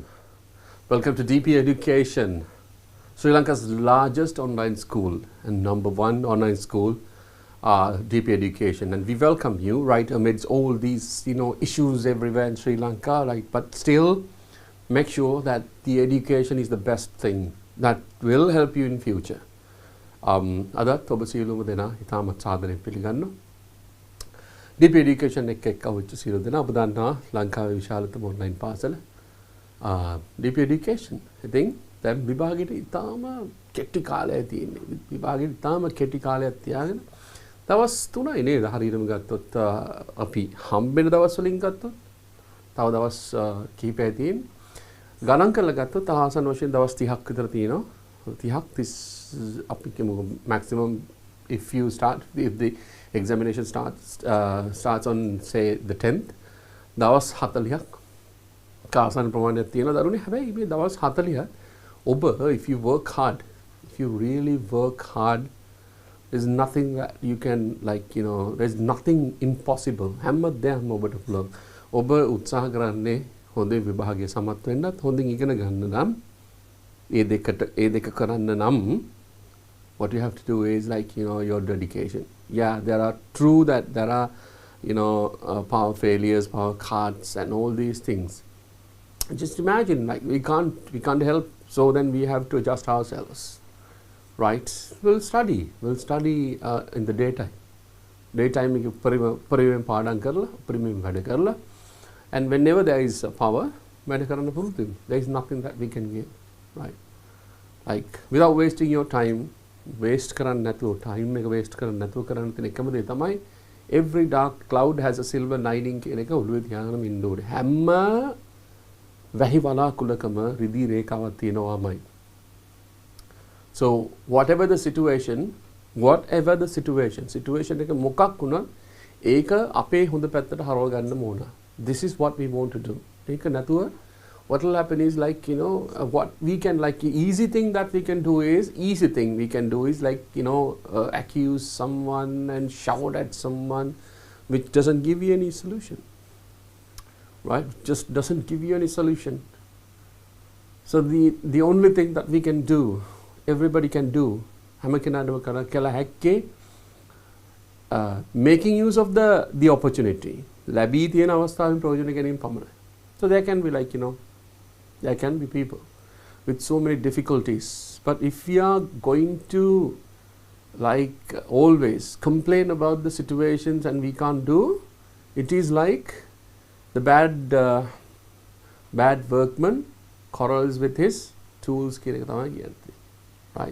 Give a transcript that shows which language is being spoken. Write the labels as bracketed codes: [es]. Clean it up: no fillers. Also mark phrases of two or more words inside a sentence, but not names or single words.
[en] Welcome to DP Education, Sri Lanka's largest online school and #1 online school, DP Education. And we welcome you right amidst all these, issues everywhere in Sri Lanka, right? But still, make sure that the education is the best thing that will help you in future. [si] අදත් ඔබ සියලුම දෙනා ඉතාමත් සාදරයෙන් පිළිගන්නවා. DP Education එක්ක අවුච්ච සියලු දෙනා ඔබ දන්නවා ලංකාවේ විශාලතම ඔන්ලයින් පාසල DP Education. ඉතින් දැන් විභාගෙට ඉතාම කෙටි කාලයක් තියෙන්නේ. විභාගෙට ඉතාම කෙටි කාලයක් තියාගෙන දවස් 3යි නේද හරියටම ගත්තොත් අපි හම්බෙන දවස් වලින් ගත්තොත් තව දවස් කිහිපයක් තියෙන්නේ. ගණන් කරලා ගත්තොත් ආසන්න වශයෙන් දවස් 30ක් විතර තියෙනවා. [en] 30ක් maximum if the examination starts on say the 10th [si] දවස් 40ක් කාසන ප්‍රමාණයක් තියෙනවා දරුවනේ. හැබැයි මේ දවස් 40 ඔබ [en] if you work hard, if you really work hard, there's nothing that you can there's nothing impossible. [si] හැමදේම ඔබට පුළුවන්. ඔබ උත්සාහ කරන්නේ හොඳේ විභාගයේ සමත් වෙන්නත් හොඳින් ඉගෙන ගන්න නම් ඒ දෙක කරන්න නම් [en] what you have to do is your dedication. Yeah, there are true that there are power failures, power cuts and all these things. Just imagine we can't help, so then we have to adjust ourselves, right? We'll study in the daytime [si] පරිවෙන් පාඩම් කරලා පරිවෙන් වැඩ කරලා, [en] and whenever there is power [si] වැඩ කරන්න පුරුදු. [en] There is nothing that we can give, right? Without wasting your time, [si] waste කරන්න නැතුව time එක waste කරන්න නැතුව කරන්න තියෙන එකම දේ තමයි [en] every dark cloud has a silver lining [si] කියන එක ඔළුවේ තියාගෙන ඉන්න ඕනේ. හැම වැහි වලාකුළකම රිදී රේඛාවක් තියෙනවාමයි. [en] So whatever the situation [si] එක මොකක් වුණත් ඒක අපේ හොඳ පැත්තට හරව ගන්න ඕන. [en] This is what we want to do. [si] ඒක නැතුව [en] what will happen is what we can easy thing we can do is accuse someone and shout at someone, which doesn't give you any solution, right? Just doesn't give you any solution. So the only thing that we can do, everybody can do, making use of the opportunity. [si] ලැබී තියෙන අවස්ථාවෙන් ප්‍රයෝජන ගැනීම පමණයි. [en] So there can be there can be people with so many difficulties, but if we are going to always complain about the situations and we can't do, it is like the bad workman quarrels with his tools, right?